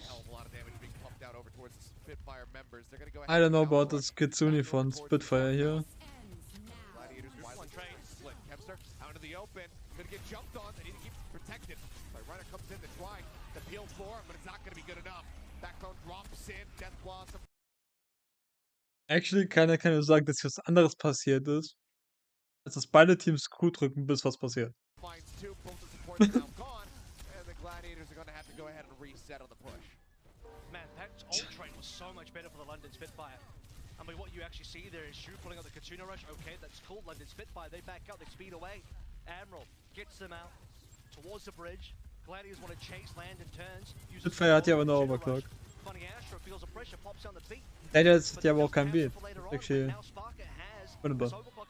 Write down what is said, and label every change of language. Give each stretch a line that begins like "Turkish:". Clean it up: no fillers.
English: Hell of a lot of damage being pumped out over towards the Spitfire members. They're going to go I ahead don't know and about this Kitsune von Spitfire here. Gladiators widely split. Kempster out into the open. Going to get jumped on. They need to keep protected. Runner comes in to try to peel for him, but it's not going to be good enough. Backbone drops in. Death Blossom.
German: Actually, keiner kann ja sagen, dass hier was anderes passiert ist, als dass beide Teams Q drücken, bis was passiert.
English: Finds two. Both the supports are now gone. And the Gladiators are going to have to go ahead and reset on the push. Man, that ult train was so much better for the London Spitfire. I mean, what you actually see there is Schau pulling out the Kitsune rush. Okay, that's cool. London Spitfire, they back up, they speed away. Admiral gets them out towards the bridge. Gladiators want to chase land and turns.
German: Spitfire hat ja aber noch Overclock.
English: Funny Astro feels the pressure, pops down the beat.
German: Leider ist ja aber auch kein Beat. Actually, wunderbar.